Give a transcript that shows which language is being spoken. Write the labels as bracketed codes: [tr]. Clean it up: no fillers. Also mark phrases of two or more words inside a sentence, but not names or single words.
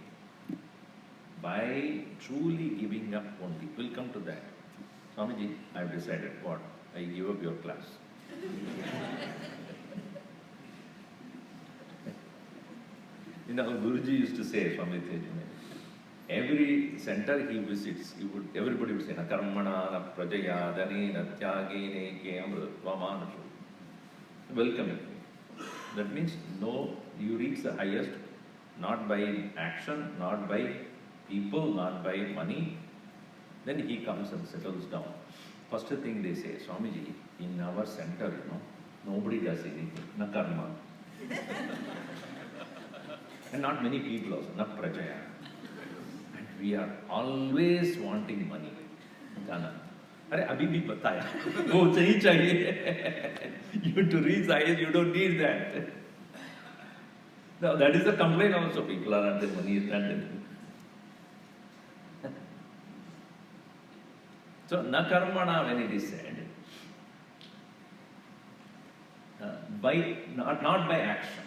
[en] By truly giving up only. We'll come to that. Swamiji, I have decided what? I give up your class. Guruji used to say, Swami Tejune, every center he visits, everybody would say, [sa] न कर्मणा, न प्रजया, धनेन, न त्यागेन, एके अमृतत्वमानशुः. [en] Welcoming. That means, no, you reach the highest, not by action, not by people, not by money. Then he comes and settles down. First thing they say, Swamiji, in our center, nobody does anything, [sa] na karma. [en] And not many people also, [sa] न प्रजया. [en] And we are always wanting money. Dana. [hi] अरे, अभी भी बताया। ओह, चाहिए. [en] You to reach highest, you don't need that. Now, that is the complaint also. People are under money, is not there. So, [sa] na karmana, [en] when it is said, not by action.